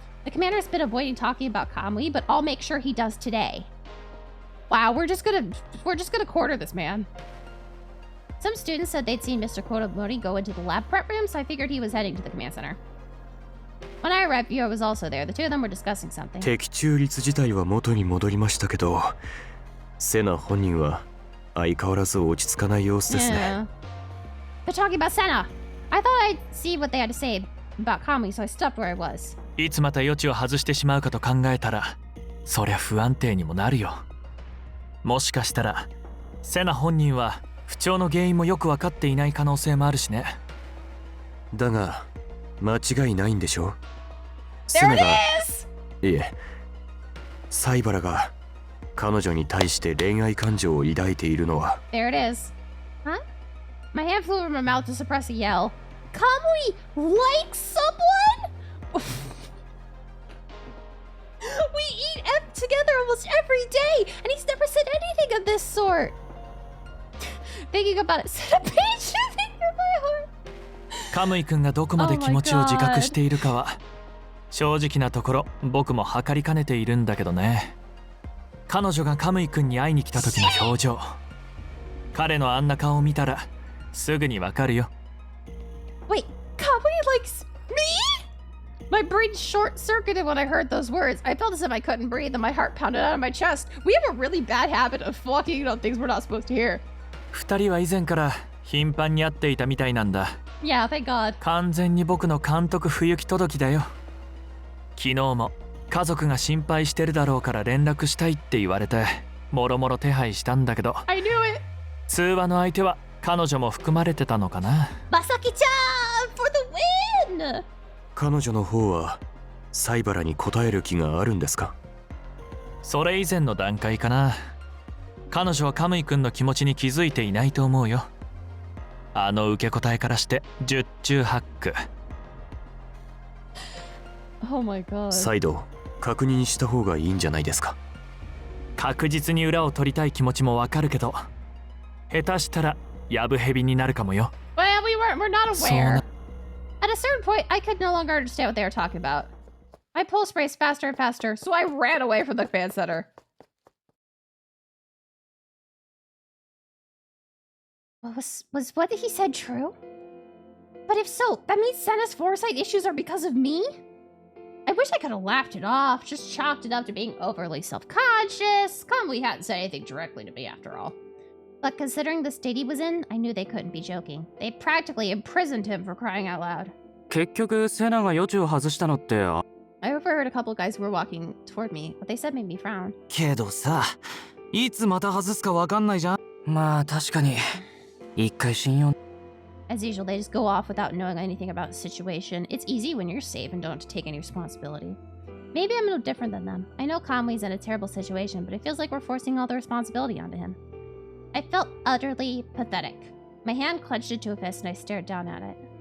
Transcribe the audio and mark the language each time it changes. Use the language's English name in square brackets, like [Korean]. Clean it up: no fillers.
[English] The commander's been avoiding talking about Conley, but I'll make sure he does today. Wow, we're just gonna quarter this man. Some students said they'd seen Mr. Kuromori go into the lab prep room, so I figured he was heading to the command center. When I arrived, Yo was also there. The two of them were discussing something. [Japanese] 的中率自体は元に戻りましたけど、セナ本人は相変わらず落ち着かない様子ですね。 [English] They're talking about Senna. I thought I'd see what they had to say about Kami, so I stopped where I was. [Japanese] いつまた余地を外してしまうかと考えたら、そりゃ不安定にもなるよ。もしかしたらセナ本人は不調の原因もよく分かっていない可能性もあるしね。だが間違いないんでしょ。 [English] There it is! [Japanese] いえ、サイバラが彼女に対して恋愛感情を抱いているのは。 [English] There it is. Huh? My hand flew over my mouth to suppress a yell. Kamui likes someone? We eat together almost every day, and he's never said anything of this sort. Thinking about it set a page through my heart. [Japanese] カムイ君がどこまで気持ちを自覚しているかは正直なところ僕も測りかねているんだけどね。彼女がカムイ君に会いに来た時の表情、彼のあんな顔を見たらすぐにわかるよ。 [English] Wait, Kamui likes me? My brain short-circuited when I heard those words. I felt as if I couldn't breathe and my heart pounded out of my chest. We have a really bad habit of walking on things we're not supposed to hear. [Japanese] 二人は以前から頻繁に会っていたみたいなんだ。 [English] Yeah, thank God. [Japanese] 完全に僕の監督不行き届きだよ。昨日も家族が心配してるだろうから連絡したいって言われてもろもろ手配したんだけど、 [English] I knew it. [Japanese] 通話の相手は彼女も含まれてたのかな。 [English] まさきちゃん for the win。 [Japanese] 彼女の方はサイバラに答える気があるんですか？それ以前の段階かな。彼女はカムイ君の気持ちに気づいていないと思うよ。あの受け答えからして十中八九。 [English] Oh my god。 [Japanese] 再度確認した方がいいんじゃないですか？確実に裏を取りたい気持ちもわかるけど、下手したらやぶへびになるかもよ。 [English] Well, we're not aware. At a certain point, I could no longer understand what they were talking about. My pulse raced faster and faster, so I ran away from the command center. Was what he said true? But if so, that means Senna's foresight issues are because of me? I wish I could have laughed it off, just chalked it up to being overly self-conscious. Kamui hadn't said anything directly to me after all. But considering the state he was in, I knew they couldn't be joking. They practically imprisoned him for crying out loud. [Japanese] 結局セナが予知を外したのって。 [English] I overheard a couple of guys who were walking toward me. What they said made me frown. [Japanese] けどさ、いつまた外すかわかんないじゃん。まあ確かに。一回信用。 [English] As usual, they just go off without knowing anything about the situation. It's easy when you're safe and don't have to take any responsibility. Maybe I'm no different than them. I know Kamui's in a terrible situation, but it feels like we're forcing all the responsibility onto him. I felt utterly pathetic. My hand clenched into a fist and I stared down at it.